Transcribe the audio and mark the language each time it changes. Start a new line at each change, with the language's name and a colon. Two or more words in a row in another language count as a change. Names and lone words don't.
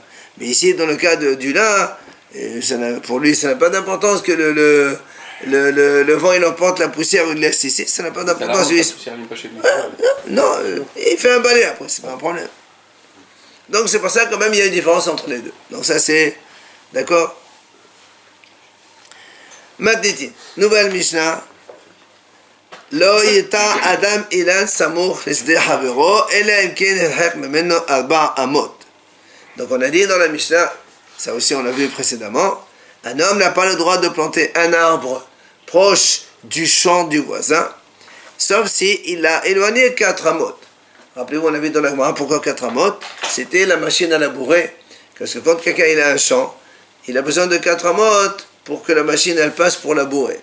French: Mais ici, dans le cas du lin, pour lui, ça n'a pas d'importance que le vent il emporte la poussière ou il laisse ici, ça n'a pas d'importance. Non, il fait un balai après, c'est pas un problème. Donc c'est pour ça quand même il y a une différence entre les deux. Donc ça c'est, d'accord? Maditi, nouvelle Mishnah.
Hebrew: לא ייטע אדם אילן סמוך לשדה חברו, אלא אם כן הרחק ממנו 4 אמות.
French: Donc on a dit dans la Mishnah, ça aussi on l'a vu précédemment, un homme n'a pas le droit de planter un arbre proche du champ du voisin, sauf si il a éloigné 4 amot. Rappelez-vous, on a vu dans la Gemara pourquoi 4 amot, c'était la machine à labourer Parce que quand quelqu'un il a un champ, il a besoin de 4 amotes pour que la machine elle passe pour labourer.